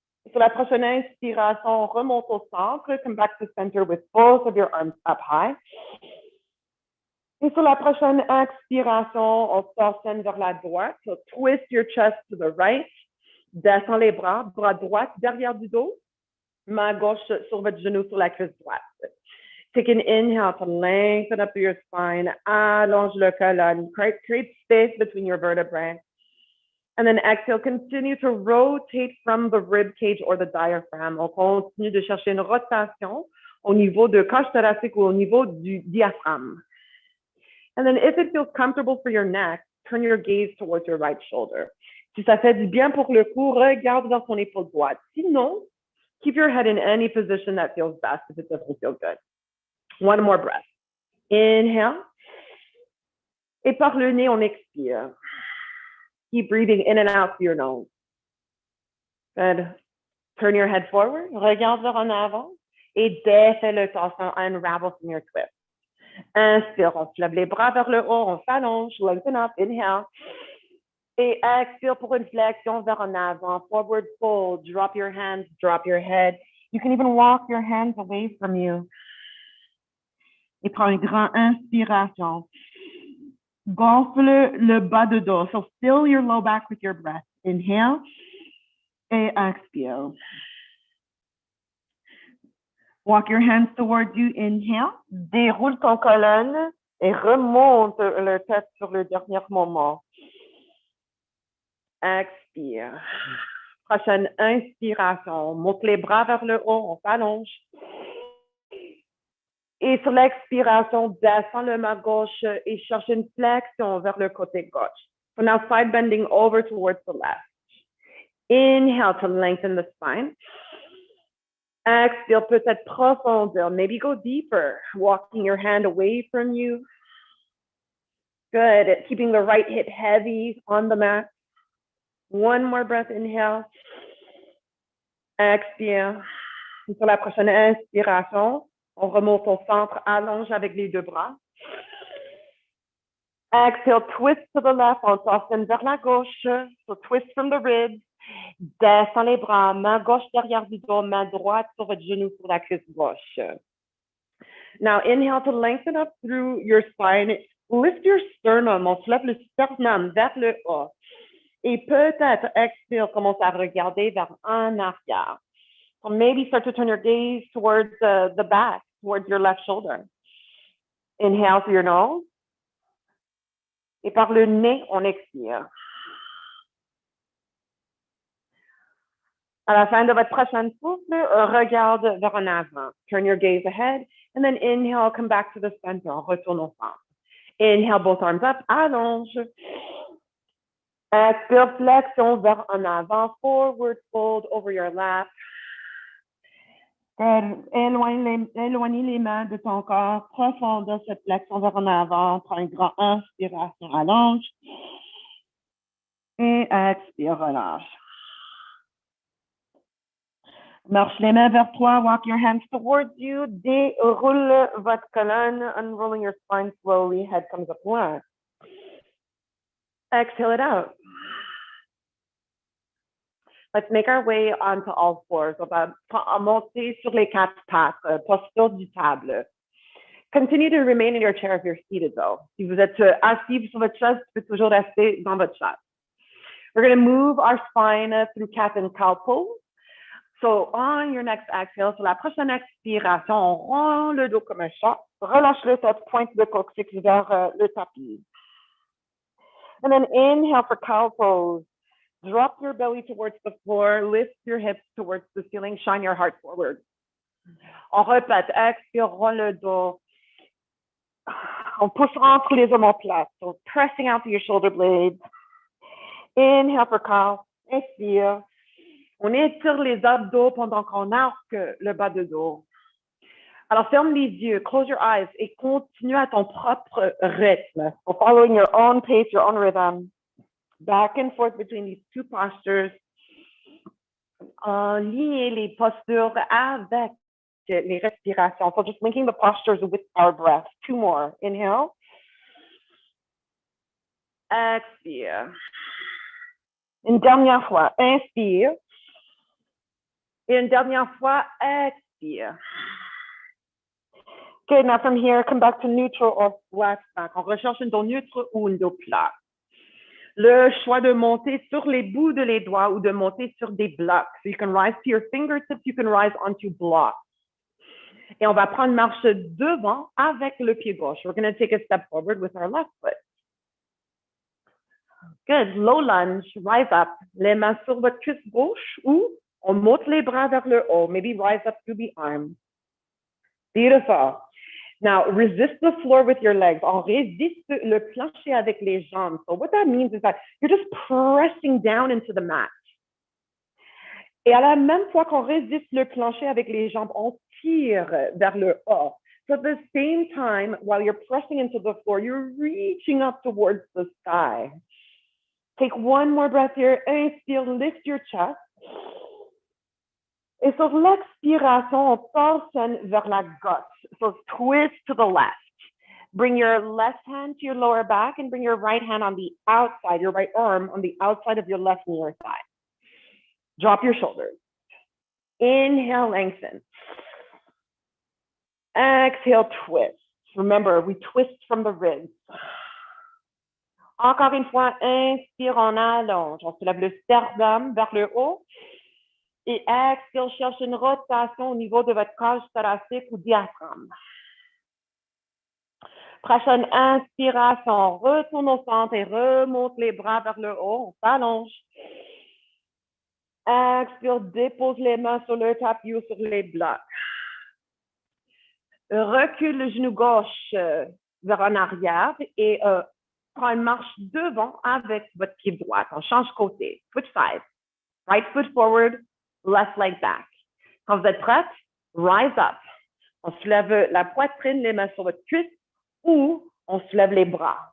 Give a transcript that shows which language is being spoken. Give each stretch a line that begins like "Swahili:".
French: Sur la prochaine inspiration, remonte au centre.
English: Come back to center with both of your arms up high.
French: Et sur la prochaine expiration, on s'enchaîne vers la droite.
English: So twist your chest to the right.
French: Descends les bras, bras droit derrière du dos. Main gauche sur votre genou sur la cuisse droite.
English: Take an inhale to lengthen up your spine.
French: Allonge le colonne.
English: Create space between your vertebrae. And then exhale, continue to rotate from the rib cage or the diaphragm.
French: On continue de chercher une rotation au niveau de cage thoracique ou au niveau du diaphragme.
English: And then if it feels comfortable for your neck, turn your gaze towards your right shoulder.
French: Si ça fait du bien pour le cou, regarde vers ton épaule droite. Sinon,
English: keep your head in any position that feels best if it doesn't feel good. One more breath. Inhale.
French: Et par le nez, on expire.
English: Keep breathing in and out through your nose. Good. Turn your head forward.
French: Regarde vers en avant. Et défais le torse.
English: Unravel from your twist.
French: Inspire, on se lève les bras vers le haut, on s'allonge,
English: lengthen up, inhale.
French: Et expire pour une flexion vers en avant,
English: forward fold, drop your hands, drop your head. You can even walk your hands away from you.
French: Et prends une grande inspiration. Gonfle le bas de dos.
English: So fill your low back with your breath. Inhale
French: et expire.
English: Walk your hands towards you. Inhale.
French: Déroule ton colonne et remonte le tête sur le dernier moment. Expire. Prochaine inspiration. Monte les bras vers le haut. On s'allonge. Et sur l'expiration, descends le main gauche et cherche une flexion vers le côté gauche.
English: So now side bending over towards the left. Inhale to lengthen the spine. Exhale,
French: peut-être profondeur.
English: Maybe go deeper, walking your hand away from you. Good. Keeping the right hip heavy on the mat. One more breath, inhale.
French: Expire. Et sur la prochaine inspiration, on remonte au centre, allonge avec les deux bras.
English: Exhale, twist to the left,
French: on s'enchaîne vers la gauche.
English: So twist from the ribs.
French: Descends les bras, main gauche derrière du dos, main droite sur votre genou sur la cuisse gauche.
English: Now inhale to lengthen up through your spine. Lift your sternum,
French: on soulève le sternum vers le haut. Et peut-être expire, commence à regarder vers en arrière.
English: So maybe start to turn your gaze towards the back, towards your left shoulder. Inhale through your nose.
French: Et par le nez, on expire. À la fin de votre prochaine souffle, regarde vers en avant.
English: Turn your gaze ahead. And then inhale, come back to the center.
French: On retourne au centre.
English: Inhale, both arms up.
French: Allonge. Expire, flexion vers en avant.
English: Forward fold over your lap.
French: Éloigne les mains de ton corps. Profondeur cette flexion vers en avant. Prends une grande inspiration. Allonge. Et expire, relâche. Marche les mains vers toi.
English: Walk your hands towards you.
French: Déroule votre colonne.
English: Unrolling your spine slowly. Head comes up one. Exhale it out. Let's make our way onto all fours.
French: On va monter sur les quatre pattes, posture du table.
English: Continue to remain in your chair if you're seated though.
French: Si vous êtes assis sur votre chaise, tu peux toujours rester dans votre chaise.
English: We're going to move our spine through cat and cow pose. So, on your next exhale,
French: sur la prochaine expiration, on rend le dos comme un chat. Relâche le tête, pointe le coccyx vers le tapis.
English: And then inhale for cow pose. Drop your belly towards the floor, lift your hips towards the ceiling, shine your heart forward.
French: On répète, expire, rend le dos. On pousse entre les omoplates,
English: so pressing out through your shoulder blades. Inhale for cow,
French: expire. On étire les abdos pendant qu'on arque le bas de dos. Alors, ferme les yeux,
English: close your eyes
French: et continue à ton propre rythme.
English: So following your own pace, your own rhythm. Back and forth between these two postures.
French: Lier les postures avec les respirations.
English: So just linking the postures with our breath. Two more. Inhale.
French: Expire. Une dernière fois. Inspire. Et une dernière fois, expire.
English: Good, now from here, come back to neutral or flat back.
French: On recherche un dos neutre ou un dos plat. Le choix de monter sur les bouts de les doigts ou de monter sur des blocs.
English: So you can rise to your fingertips, you can rise onto blocks.
French: Et on va prendre marche devant avec le pied gauche.
English: We're going to take a step forward with our left foot. Good, low lunge, rise up.
French: Les mains sur votre cuisse gauche ou on monte les bras vers le haut.
English: Maybe rise up through the arm. Beautiful. Now, resist the floor with your legs.
French: On résiste le plancher avec les jambes.
English: So what that means is that you're just pressing down into the mat.
French: Et à la même fois qu'on résiste le plancher avec les jambes, on tire vers le haut.
English: So at the same time, while you're pressing into the floor, you're reaching up towards the sky. Take one more breath here.
French: Inspire,
English: lift your chest.
French: Et sur l'expiration, on torsionne vers la gauche.
English: So twist to the left. Bring your left hand to your lower back and bring your right hand on the outside, your right arm on the outside of your left knee or thigh. Drop your shoulders. Inhale, lengthen. Exhale, twist. Remember, we twist from the ribs.
French: Encore une fois, inspire, on allonge. On soulève le sternum vers le haut. Et expire, cherche une rotation au niveau de votre cage thoracique ou diaphragme. Prochaine inspiration, retourne au centre et remonte les bras vers le haut. On s'allonge. Expire, dépose les mains sur le tapis ou sur les blocs. Recule le genou gauche vers en arrière et prends une marche devant avec votre pied droit. On change côté.
English: Switch side. Right foot forward, left leg back.
French: Quand vous êtes prête,
English: rise up.
French: On soulève la poitrine, les mains sur votre cuisse ou on soulève les bras.